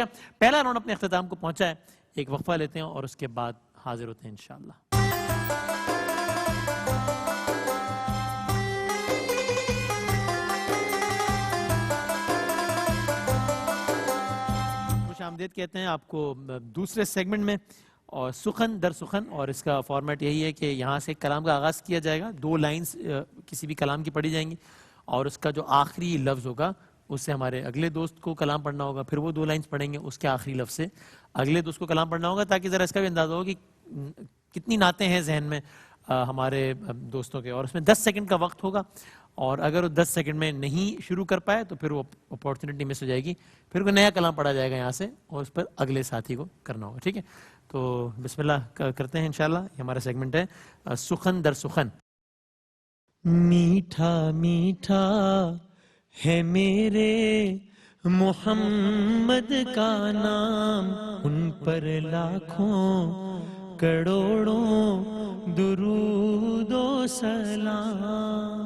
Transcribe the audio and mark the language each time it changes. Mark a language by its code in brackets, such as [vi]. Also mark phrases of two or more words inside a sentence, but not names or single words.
[ur] پہلا راؤنڈ اپنے اختتام کو پہنچا ہے، ایک وقفہ لیتے ہیں اور اس کے بعد حاضر ہوتے ہیں انشاءاللہ۔ خوش آمدید کہتے ہیں آپ کو دوسرے سیگمنٹ میں، اور سخن در سخن، اور اس کا فارمیٹ یہی ہے کہ یہاں سے کلام کا آغاز کیا جائے گا، 2 لائنز کسی بھی کلام کی پڑھی جائیں گی، اور اس کا جو آخری لفظ ہوگا اس سے ہمارے اگلے دوست کو کلام پڑھنا ہوگا، پھر وہ 2 لائنز پڑھیں گے، اس کے آخری لفظ سے اگلے دوست کو کلام پڑھنا ہوگا، تاکہ ذرا اس کا بھی اندازہ ہو کہ کتنی نعتیں ہیں ذہن میں ہمارے دوستوں کے, اور اس میں 10 سیکنڈ کا وقت ہوگا, اور اگر وہ 10 سیکنڈ میں نہیں شروع کر پائے تو پھر وہ [en] opportunity miss [ur] ہو جائے گی, پھر کوئی نیا کلام پڑھا جائے گا یہاں سے اور اس پر اگلے ساتھی کو کرنا ہوگا. ٹھیک ہے, تو بسم اللہ کرتے ہیں انشاءاللہ. یہ ہمارا سیگمنٹ ہے سخن در سخن. میٹھا میٹھا ہے میرے محمد کا نام, ان پر لاکھوں کروڑوں درود و سلام.